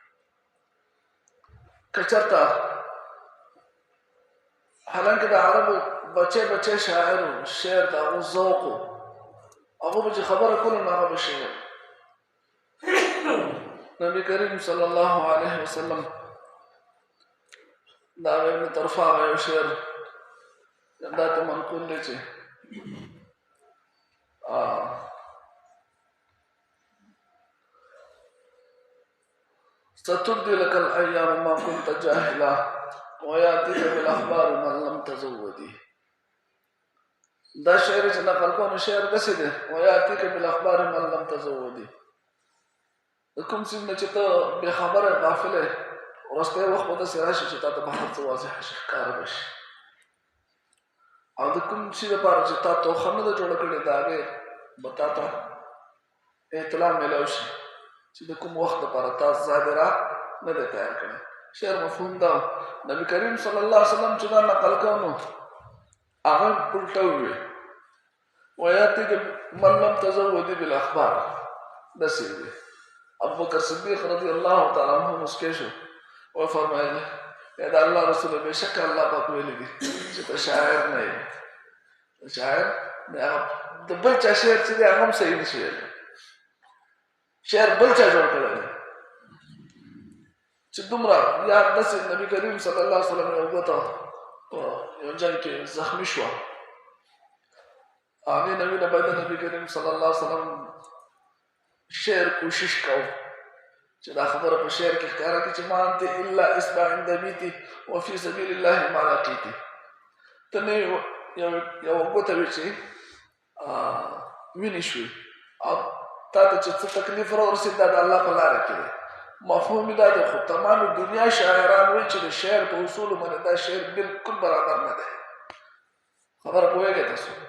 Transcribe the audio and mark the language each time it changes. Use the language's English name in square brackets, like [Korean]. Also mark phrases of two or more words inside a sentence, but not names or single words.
[Pashto] که چېرته حالانکه د عربو بچه شاعر و شعر د هغو ذوق و هغو به چې خبره کولو نو هغه به شعر. نبي کریم [Arabic] صلی الله علیه وسلم [Pashto] دا ابن طرفه هغه یو شعر دا ته منقول دی چې [Arabic] ستبدي لك الأيام ما كنت جاهلا ويأتيك بالأخبار من لم تزودي. [Pashto] دا شعر چې نقل کوم شعر داسې دی [Arabic] ويأتيك بالأخبار من لم تزودي. [Pashto] د کوم څیز نه چې ته بې خبره غافل یې وروستی وخت به داسې راشي چې تا ته به هر څه واضح شي، ښکاره به شي. او د کوم شي دپاره چې تا توخه نه ده جوړه کړې د هغې به تا ته اطلاع میلاو شي چې د کوم وخت دپاره تا ظاهره نه دی تیار کړی. شعر مفهوم دا نبي کریم [Arabic] صلی الله علیه وسلم [Pashto] چې دا نقل کو نو هغه الټه وویل [Arabic] ویاتیک من لم تزودي بالاخبار. [Pashto] داسې وي. ابوبکر صدیق [Arabic] رضی الله تعالی عنه [Pashto] مسکی شو وفرمایل یا د الله رسول بېشکه الله پاک ویلي دي چې ته شاعر نه یې. شاعر د بل چا شعر چې دی هغه هم صحیح نه شي ویلی. شعر بل چا جوړ کړی دی چې دومره یا داسې نبي کریم [Arabic] صلی الله علیه وسلم [Pashto] یو ګوته په یو جنګ کې زخمي شوه. هغې نبي نه باید د نبي کریم [Arabic] صلی الله علیه وسلم [Pashto] شعر کوشش کو چې دا خبره په شعر کې ښکاره کړي چې [Arabic] ما انت الا اصبع عند بیتي وفي سبیل الله ما لقیتي [Pashto] ته نه یو ګوته وي چې وینې شوې او تا ته چې څه تکلیف راورسېد دا د الله په لاره کې دی مفهوم دا دی خو تمام دنیا شاعران وایي چې د شعر په اصولو باندې دا شعر بالکل برابر نه دی خبره پوهېږئ تاسو